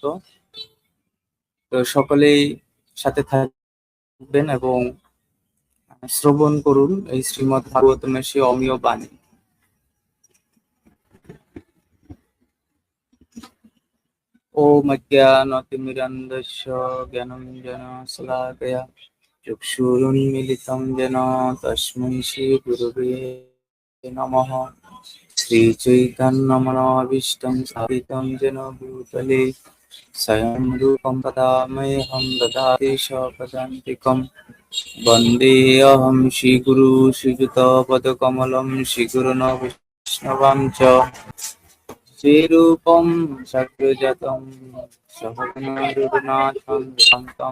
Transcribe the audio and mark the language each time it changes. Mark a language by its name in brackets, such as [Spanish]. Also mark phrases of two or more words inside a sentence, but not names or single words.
[Bangla] তো সকলেই সাথে থাকবেন এবং শ্রবণ করুন এই শ্রীমদ্ ভাগবতমের সেই অমীয় বাণী। [Sanskrit] ওম অজ্ঞানতিমিরন্ধস্য জ্ঞানাঞ্জনশলাকয়া চক্ষুरुन्मीलितं येन तस्मै श्रीगुरवे नमः। श्रीचैतन्यमनोभीष्टं स्थापितं येन भूतले स्वयं रूपं तदा मह्यं ददाति स्वपदान्तिकं। वन्देऽहं श्रीगुरू श्रीयुतपदकमलं श्रीगुरुन् वैष्णवां च श्रीरूपं सग्रजातं सहगणरघुनाथं तं